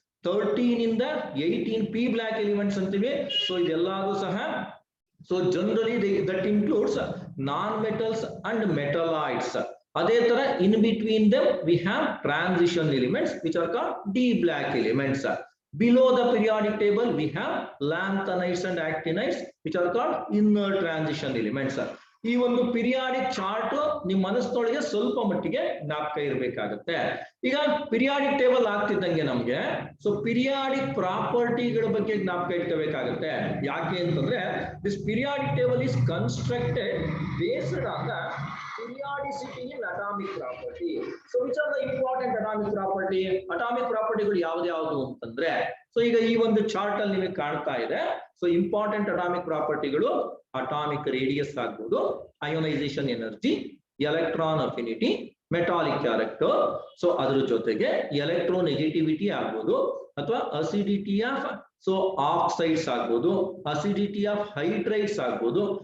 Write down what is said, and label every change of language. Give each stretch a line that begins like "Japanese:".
Kannada: 13 ಇಂದ 18 P block elements ಅಂತೀವಿ.
English: So ಇದೆಲ್ಲದೂ ಸಹ so generally that includes non metals and metalloids. ಅದೇ ತರ in between them we have transition elements which are called D block elements. Below the periodic table, we have lanthanides and actinides, which are called inner transition elements.
Kannada: ಈ ಒಂದು periodic chart ನಿಮ್ಮ ಮನಸ್ಸಿನೊಳಗೆ ಸ್ವಲ್ಪ ಮಟ್ಟಿಗೆ ಜ್ಞಾಪಕ ಇರಬೇಕಾಗುತ್ತೆ. ಈಗ ಪಿರಿಯಾಡಿಕ್ ಟೇಬಲ್ ಆಗ್ತಿದ್ದಂಗೆ ನಮ್ಗೆ ಸೊ ಪಿರಿಯಾಡಿಕ್ ಪ್ರಾಪರ್ಟಿಗಳ ಬಗ್ಗೆ ಜ್ಞಾಪಕ ಇಟ್ಕೋಬೇಕಾಗುತ್ತೆ. ಯಾಕೆ ಅಂತಂದ್ರೆ
English: This periodic table is constructed based on the periodicity in atomic property. So which are the important atomic property?
Kannada: Atomic propertyಗಳು ಯಾವ್ದು ಅಂತಂದ್ರೆ ಸೊ ಈಗ ಈ ಒಂದು ಚಾರ್ಟ್ ಅಲ್ಲಿ ನಿಮಗೆ ಕಾಣ್ತಾ ಇದೆ. So important atomic ಪ್ರಾಪರ್ಟಿಗಳು atomic radius ಆಗ್ಬೋದು, ionisation energy, electron affinity, metallic character. So ಅದ್ರ ಜೊತೆಗೆ ಎಲೆಕ್ಟ್ರೋ ನೆಗೆಟಿವಿಟಿ ಆಗ್ಬೋದು ಅಥವಾ ಅಸಿಡಿಟಿ ಆಫ್ ಸೊ ಆಕ್ಸೈಡ್ಸ್ ಆಗ್ಬೋದು, ಅಸಿಡಿಟಿ ಆಫ್ ಹೈಡ್ರೈಡ್ಸ್ ಆಗ್ಬೋದು.